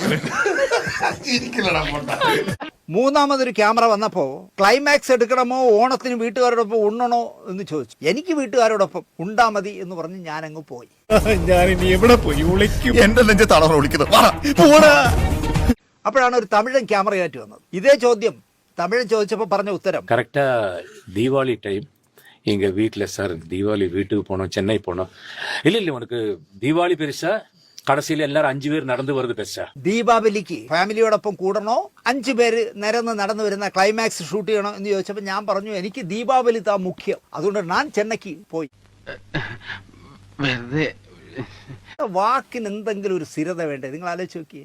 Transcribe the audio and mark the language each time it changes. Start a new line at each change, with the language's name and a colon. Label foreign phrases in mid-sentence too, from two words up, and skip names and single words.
Malayalam: മൂന്നാമതൊരു ക്യാമറ വന്നപ്പോൾ ക്ലൈമാക്സ് എടുക്കണമോ ഓണത്തിന് വീട്ടുകാരോടൊപ്പം ഉണ്ണണോ എന്ന് ചോദിച്ചു. എനിക്ക് വീട്ടുകാരോടൊപ്പം ഉണ്ടാ മതി എന്ന് പറഞ്ഞ് ഞാനങ്ങ് പോയി. ഞാനിനി എവിടെ പോയി വിളിക്കും? എന്റെ നെഞ്ച് തളർന്ന് വിളിക്കുന്നത്. അപ്പോഴാണ് ഒരു തമിഴൻ ക്യാമറയായിട്ട് വന്നത്. ഇതേ ചോദ്യം തമിഴൻ ചോദിച്ചപ്പോൾ പറഞ്ഞ ഉത്തരം
Tamil: கரெக்டாக தீபாவளி டைம் எங்க வீட்டுல சார் தீபாவளி வீட்டுக்கு போனோம், சென்னை போனோம். இல்ல உனக்கு தீபாவளி பெருசா,
Malayalam: കടസിൽ എല്ലാരും 5 പേര് നടന്നു വരുന്നത് പെരുസാ. ദീപാവലിക്ക് ഫാമിലിയോടൊപ്പം കൂടണോ 5 പേര് നടന്നു വരുന്ന ക്ലൈമാക്സ് ഷൂട്ട് ചെയ്യണോ എന്ന് ചോദിച്ചപ്പോൾ ഞാൻ പറഞ്ഞു എനിക്ക്
Tamil: தீபாவளி தான் முக்கியம்,
Malayalam: അതുകൊണ്ട് ഞാൻ ചെന്നൈക്ക് പോയി. വാക്കിന് എന്തെങ്കിലും ഒരു സ്ഥിരത വേണ്ടേ? നിങ്ങൾ ആലോചിച്ച് നോക്കിയേ.